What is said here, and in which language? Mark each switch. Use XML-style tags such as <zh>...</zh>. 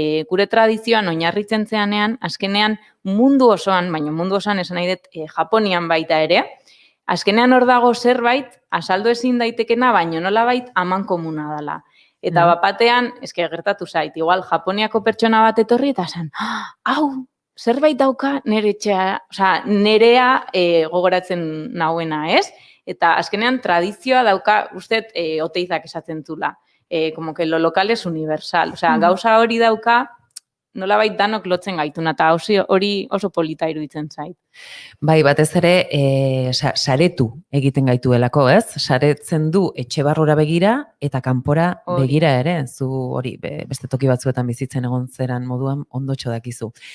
<eu>gure tradizioan oinarritzen zeanean, azkenean mundu osoan, baina mundu osoan esan nahi dut Japonian baita ere, azkenean hor dago zerbait, azaldu ezin daitekena, baina nolabait aman komuna dela. Eta bapatean, eske gertatu zait, igual Japoniako pertsona bat etorri, eta esan, hau, zerbait dauka nerea gogoratzen nauena, ez? Eta azkenean tradizioa dauka, uste, oteizak esaten zula.</eu> <es>Como que lo local es universal.</es> <eu>Gauza hori dauka, nolabait danok lotzen gaituna, eta hori oso polita iruditzen zait. Bai, batez ere, saretu egiten gaituelako, ez? Saretzen du etxe barrura begira eta kanpora begira ere, zu hori beste toki batzuetan bizitzen egon zeran moduan ondotxo dakizu.</eu>